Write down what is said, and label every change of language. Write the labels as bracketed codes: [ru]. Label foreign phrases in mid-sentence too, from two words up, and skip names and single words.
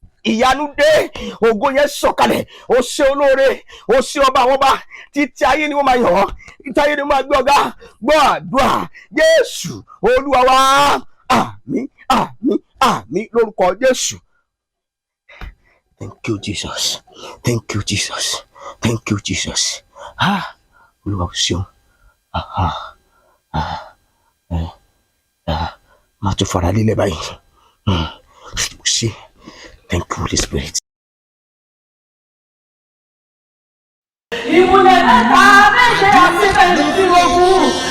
[yo] Ìyanu dé, ògo yẹn sọ̀kalẹ̀. O ṣé olóore, o ṣé ọba àwọn ọba. Títí ayé ni wọ́n máa yọ̀ ọ́, títí ayé ni wọ́n máa gbé ọ̀gá. Gbọ́ àdúrà, Jésù, Olúwa wa. Àmín, àmín, àmín, lórúkọ Jésù. [en] Thank you, Jesus. Thank you, Jesus. Thank you, Jesus. [yo] Ah, Olúwa o ṣeun. Ah, ah, ah, eh, ah. Má tún fara lílẹ̀ báyìí. Hmm. Ṣé. [en] Thank you, Holy Spirit. [yo] Ìmùlẹ̀ mẹ́ta, méje àti mẹ́rìndínlógún.